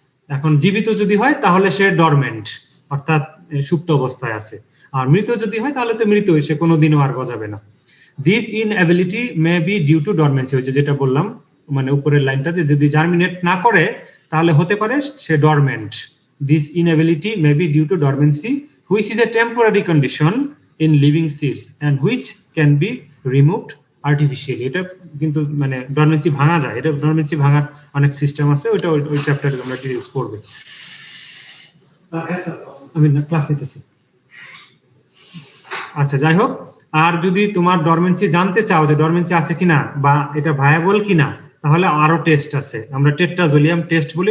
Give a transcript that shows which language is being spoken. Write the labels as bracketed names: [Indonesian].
[Bangla] এখন জীবিত যদি হয় তাহলে সে ডরমেন্ট অর্থাৎ সুপ্ত অবস্থায় আছে, আর মৃত যদি হয় তাহলে তো মৃত, সে কোনোদিনও আর গজাবে না। [English] this inability may be due to dormancy, [Bangla] হচ্ছে যেটা বললাম মানে উপরের লাইনটা, যে যদি জার্মিনেট না করে তাহলে হতে পারে সে dormant. [English] This inability may be due to dormancy, which is a temporary condition in living seeds and which can be removed artificially. [Bangla] এটা কিন্তু মানে ডরমেন্সি ভাঙা যায়, এটা ডরমেন্সি ভাঙার অনেক সিস্টেম আছে, ওটা ওই চ্যাপ্টারে তোমরা ডিটেইলস পড়বে। আমি ক্লাস নিতেছি। আচ্ছা যাই হোক, আর যদি তোমার ডরমেন্সি জানতে চাও যে ডরমেন্সি আছে কিনা বা এটা ভায়াবল কিনা, তাহলে আরো টেস্ট আছে, আমরা টেট্রাজোলিয়াম টেস্ট বলি।